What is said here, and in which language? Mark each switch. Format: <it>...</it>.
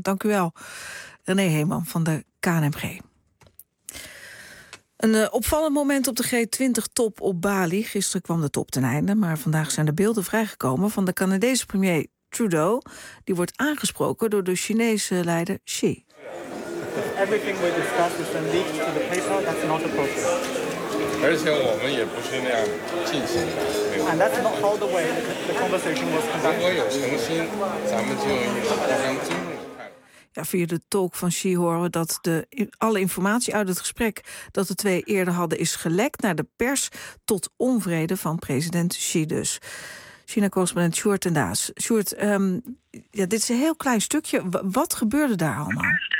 <nl>Dank u wel, René Heeman van de KNMG. Een opvallend moment op de G20-top op Bali. Gisteren kwam de top ten einde, maar vandaag zijn de beelden vrijgekomen van de Canadese premier Trudeau. Die wordt aangesproken door de Chinese leider Xi.</nl> <en>Everything we discussed is leaked to the paper, that's not appropriate.</en> <zh>而且我们也不是那样进行的。</zh> <en>And that's not how the way the conversation was conducted.</en> <zh>如果有诚心，咱们就应该互相尊重。</zh> <nl>Ja, via de talk van Xi horen dat alle informatie uit het gesprek dat de twee eerder hadden is gelekt naar de pers, tot onvrede van president Xi dus. China-correspondent Sjoerd ten Daas. Sjoerd, dit is een heel klein stukje. Wat gebeurde daar allemaal?</nl>